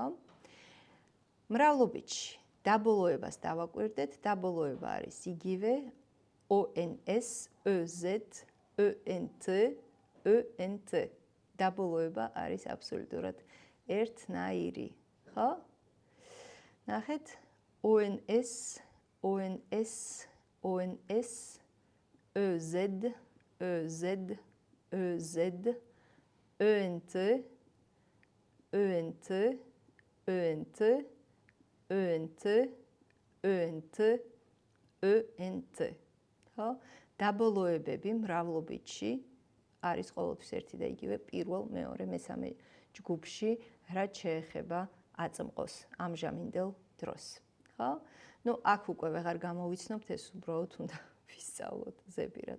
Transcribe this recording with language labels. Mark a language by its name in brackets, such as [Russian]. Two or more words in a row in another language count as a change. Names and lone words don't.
[Georgian] მრავლობითში დაბოლოებას დავაკვირდეთ, დაბოლოება არის იგივე [French] ONS, EZ, ENT, ENT. [Georgian] დაბოლოება არის აბსოლუტურად ერთნაირი, ხო? ნახეთ, [French] ONS, ONS, ONS, EZ, EZ, EZ, ENT, ENT, ENT, ENT, ENT, ENT. [Georgian] ხო? დაბოლოებები მრავლობითში არის ყოველთვის ერთი და იგივე პირველ, მეორე, მესამე ჯგუფში, რაც შეეხება აწმყოს, ამჟამინდელ დროს. ხო? აქ უკვე ვეღარ გამოვიცნობთ, ეს უბრალოდ უნდა ვისწავლოთ ზებირად.